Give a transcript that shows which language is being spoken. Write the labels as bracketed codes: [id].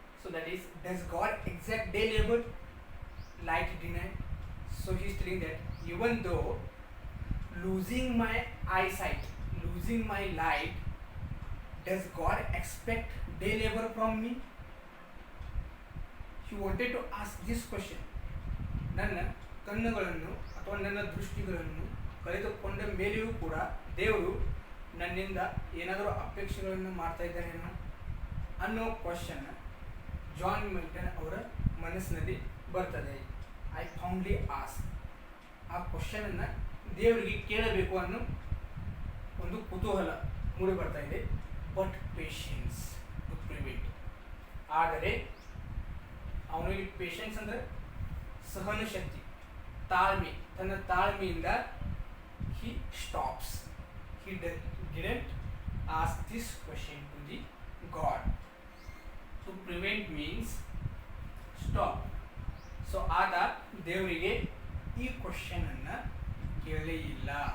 [en] So that is, does God exact day labor, light day night? So he is telling that even though losing my eyesight, losing my light, does God expect day labor from me? He wanted to ask this question. [kn] ನನ್ನ ಕಣ್ಣುಗಳನ್ನು ಅಥವಾ ನನ್ನ ದೃಷ್ಟಿಗಳನ್ನು ಕಳೆದುಕೊಂಡ ಮೇಲೆಯೂ ಕೂಡ ದೇವರು ನನ್ನಿಂದ ಏನಾದರೂ ಅಪೇಕ್ಷೆಗಳನ್ನು ಮಾಡ್ತಾ ಇದ್ದಾರೇನೋ ಅನ್ನೋ ಕ್ವಶನ್ ಜಾನ್ ಮಿಲ್ಟನ್ ಅವರ ಮನಸ್ಸಿನಲ್ಲಿ ಬರ್ತದೆ. I ಫೌಂಡ್ಲಿ ask. ಆ ಕ್ವಶನನ್ನು ದೇವರಿಗೆ ಕೇಳಬೇಕು ಅನ್ನೋ ಒಂದು ಕುತೂಹಲ ಮೂಡಿ ಬರ್ತಾ ಇದೆ. But patience to prevent. ಆದರೆ ಅವನಿಗೆ ಪೇಷನ್ಸ್ ಅಂದರೆ ಸಹನ ಶಕ್ತಿ, ತಾಳ್ಮೆ. [en] ತನ್ನ ತಾಳ್ಮೆಯಿಂದ he stops. He didn't ask this question to the God. To prevent means stop. [kn] So ಆತ ದೇವರಿಗೆ ಈ ಕ್ವಶನ್ ಅನ್ನ ಕೇಳಲೇ ಇಲ್ಲ.